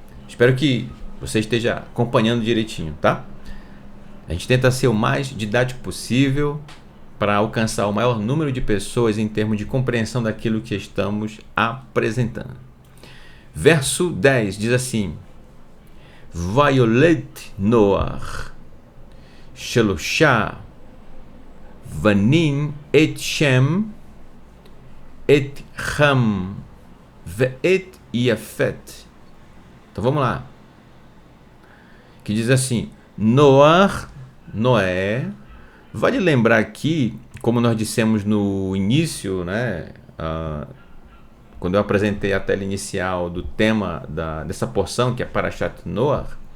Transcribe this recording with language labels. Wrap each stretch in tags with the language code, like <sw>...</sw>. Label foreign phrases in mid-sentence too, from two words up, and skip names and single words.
<pt>Espero que você esteja acompanhando direitinho, tá? A gente tenta ser o mais didático possível para alcançar o maior número de pessoas em termos de compreensão daquilo que estamos apresentando. Verso 10 diz assim:</pt> <he>ויולד נח שלשה בנים את שם את חם ואת יפת.</he> <pt>Então vamos lá. Que diz assim: Noach, Noé. Vale lembrar aqui, como nós dissemos no início, né? Quando eu apresentei a tela inicial do tema dessa porção, que é Parashat Noach.</pt>